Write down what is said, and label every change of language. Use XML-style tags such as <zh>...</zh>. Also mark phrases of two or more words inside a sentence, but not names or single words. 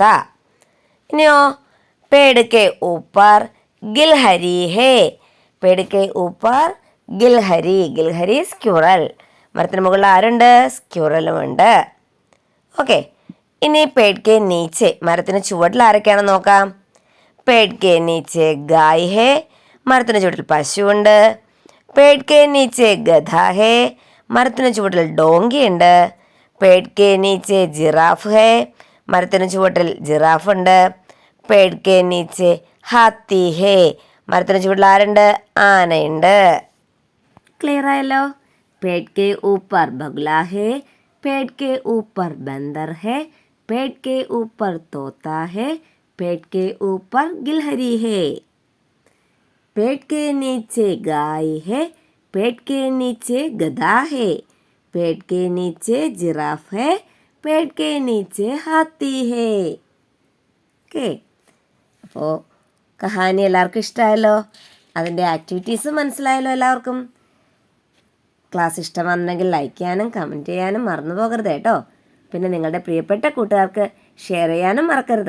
<hi>ഇനിയോ पेड़ के ऊपर गिलहरी है. पेड़ के ऊपर गिलहरी. गिलहरी സ്ക്യുറൽ.</hi> <ml>മരത്തിന് മുകളിൽ ആരുണ്ട്? സ്ക്യുറലുമുണ്ട്. ഓക്കെ, ഇനി</ml> <hi>पेड़ के नीचे</hi> <ml>മരത്തിന് ചുവട്ടിൽ ആരൊക്കെയാണെന്ന് നോക്കാം.</ml> <hi>पेड़ के नीचे गाय है,</hi> <ml>മരത്തിന് ചുവട്ടിൽ പശുവുണ്ട്.</ml> <hi>पेड़ के नीचे गधा है,</hi> <ml>മരത്തിന് ചുവട്ടിൽ ഡോങ്കിയുണ്ട്.</ml> <hi>पेड़ के नीचे ജിറാഫ് है,</hi> <ml>മരത്തിന് ചുവട്ടിൽ ജിറാഫുണ്ട്.</ml> <hi>पेड़ के नीचे हाथी है,</hi> <ml>മരത്തിന് ചുവട്ടിൽ ആരുണ്ട്? ആനയുണ്ട്. ക്ലിയർ ആയല്ലോ?</ml> <hi>पेड़ के ऊपर बगुला है, पेड़ के ऊपर बंदर है, पेड़ के ऊपर तोता है, पेड़ के ऊपर गिलहरी है. पेड़ के नीचे गाय है, पेड़ के नीचे गधा है, पेड़ के नीचे जिराफ है, पेड़ के नीचे हाथी है.</hi> <ml>ഓക്കെ, അപ്പോൾ കഹാനി എല്ലാവർക്കും ഇഷ്ടമായല്ലോ. അതിൻ്റെ ആക്ടിവിറ്റീസ് മനസ്സിലായല്ലോ എല്ലാവർക്കും. ക്ലാസ് ഇഷ്ടമാണെന്നുണ്ടെങ്കിൽ ലൈക്ക് ചെയ്യാനും കമൻറ്റ് ചെയ്യാനും മറന്നു പോകരുത് കേട്ടോ. പിന്നെ നിങ്ങളുടെ പ്രിയപ്പെട്ട കൂട്ടുകാർക്ക് ഷെയർ ചെയ്യാനും മറക്കരുത്.</ml>